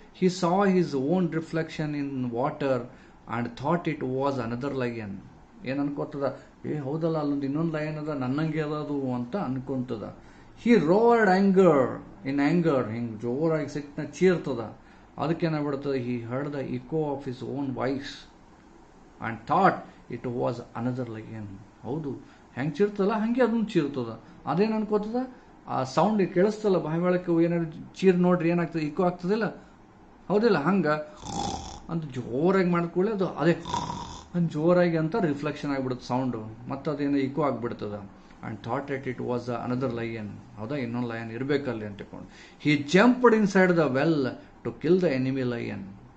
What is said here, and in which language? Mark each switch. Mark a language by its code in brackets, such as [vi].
[en] He saw his own reflection in water and thought it was another lion. [kn] ಏನು ಅನ್ಕೋತದ? ಹೌದಲ್ಲ, ಅಲ್ಲೊಂದು ಇನ್ನೊಂದು lion ಅದ, ನನ್ನಂಗೆ ಅದದು ಅಂತ ಅನ್ಕೊಂತದ. [en] he roared in anger, [kn] ಹಿಂಗೆ ಜೋರಾಗಿ ಸಿಟ್ಟಿನ ಚೀರ್ತದ. ಅದಕ್ಕೇನಾಗ್ಬಿಡ್ತದೆ, [en] he heard the echo of his own voice and thought it was another lion. [kn] ಹೌದು, ಹೆಂಗೆ ಚೀರ್ತಲ್ಲ ಹಂಗೆ ಅದನ್ನು ಚೀರ್ತದ. ಅದೇನು ಅನ್ಕೋತದ? ಆ ಸೌಂಡ್ ಕೇಳಿಸ್ತಲ್ಲ, ಬಾಯಿ ಒಳಕ್ಕೆ ಏನಾದ್ರು ಚೀರ್ ನೋಡ್ರಿ ಏನಾಗ್ತದೆ, ಇಕೋ ಆಗ್ತದಿಲ್ಲ, ಹೌದಿಲ್ಲ? ಹಂಗೆ ಅಂತ ಜೋರಾಗಿ ಮಾಡ್ಕೊಳ್ಳಿ, ಅದು ಅದೇ ಜೋರಾಗಿ ಅಂತ ರಿಫ್ಲೆಕ್ಷನ್ ಆಗಿಬಿಡುತ್ತೆ ಸೌಂಡು, ಮತ್ತು ಅದೇನೋ eco ಆಗಿಬಿಡ್ತದ. [en] And thought it was another lion. [kn] ಹೌದಾ, ಇನ್ನೊಂದು lion ಇರಬೇಕಲ್ಲಿ ಅಂತಕೊಂಡು [en] He jumped inside the well to kill the enemy lion.